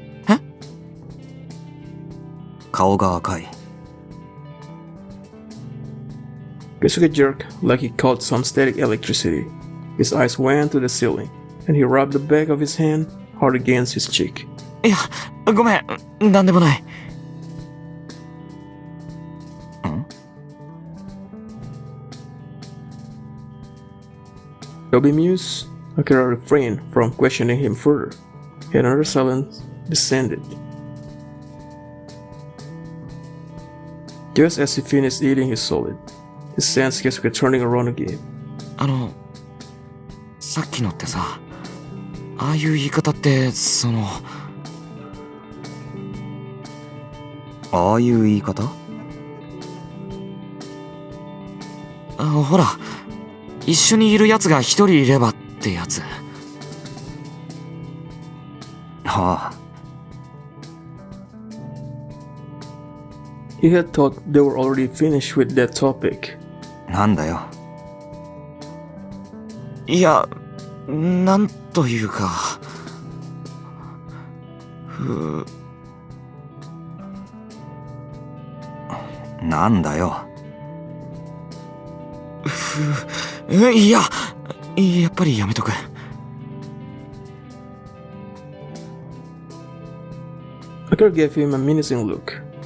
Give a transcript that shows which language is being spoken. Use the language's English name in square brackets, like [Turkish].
[Japanese] え？顔が赤い。 [English] Keisuke jerked like he caught some static electricity. His eyes went to the ceiling, and he rubbed the back of his hand hard against his cheek. [Japanese] いや、ごめん、なんでもない。 [English] Though bemused, Akira refrained from questioning him further. Another silence descended. Just as he finished eating his solid, he sensed Keisuke turning around again. [Japanese] さっきのってさ、ああいう言い方ってああいう言い方？ほら、一緒にいるやつが一人いればってやつ。はあ。 [English] He had thought they were already finished with that topic. [Japanese] なんだよ。いや、なんというか、なんだよ。いや、やっぱりやめとく。 [English] Akira gave him a menacing look.